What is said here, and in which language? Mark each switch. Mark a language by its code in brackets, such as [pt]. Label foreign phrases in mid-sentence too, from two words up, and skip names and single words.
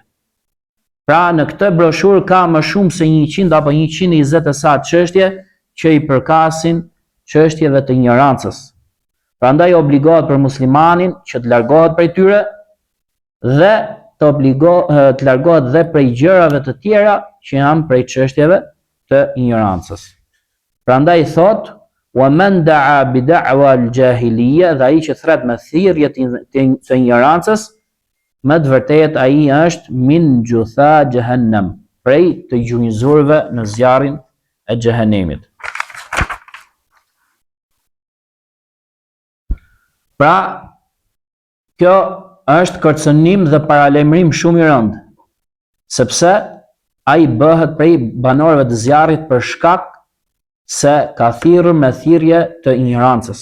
[sq] Pra, në këtë broshurë ka më shumë se 100 apo 120 e sa çështje që i përkasin çështjeve të ignorancës. Prandaj obligohet për muslimanin që të largohet prej tyre dhe të largohet dhe prej gjërave të tjera që janë prej çështjeve të ignorancës. Prandaj thot, [ar] ومن دعا بدعوى الجاهلية, [sq] dhe ai që thret me thirrje të ignorancës, më të vërtetë ai është [ar] من جثى جهنم, [sq] prej të gjunjëzuarve në zjarrin e xhehenemit. Pra, kjo është kërcënim dhe paralajmërim shumë i rëndë, sepse ai bëhet prej banorëve të zjarrit për shkak se ka thirrur me thirrje të ignorancës.